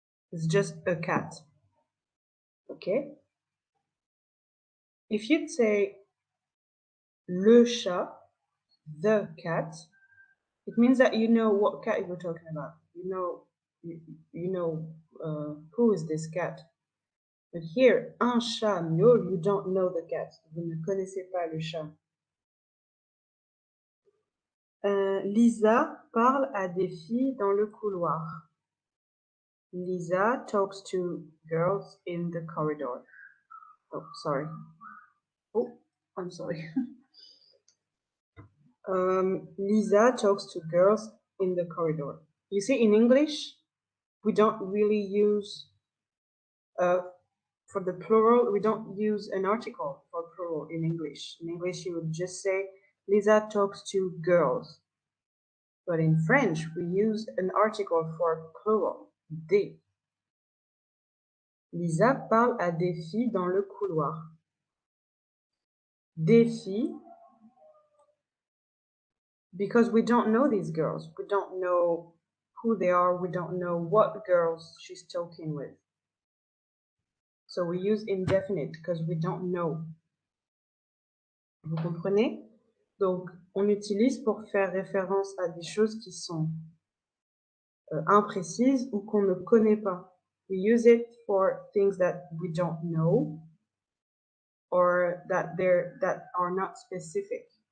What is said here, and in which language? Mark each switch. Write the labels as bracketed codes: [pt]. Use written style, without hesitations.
[en] It's just a cat. Okay? If you'd say [fr] le chat, [en] the cat, it means that you know what cat you're talking about. You know who is this cat. But here, [fr] un chat miaule, [en] you don't know the cat. [fr] Vous ne connaissez pas le chat. Lisa parle à des filles dans le couloir. [en] Lisa talks to girls in the corridor. Oh, sorry. Oh, I'm sorry. Lisa talks to girls in the corridor. You see, in English, we don't really use for the plural, we don't use an article for plural in English. In English, you would just say, Lisa talks to girls. But in French, we use an article for plural, des. [fr] Lisa parle à des filles dans le couloir. [en] Des filles, because we don't know these girls. We don't know who they are. We don't know what girls she's talking with. So we use indefinite because we don't know. [fr] Vous comprenez? Donc, on utilise pour faire référence à des choses qui sont imprécises ou qu'on ne connaît pas. [en] We use it for things that we don't know or that are not specific.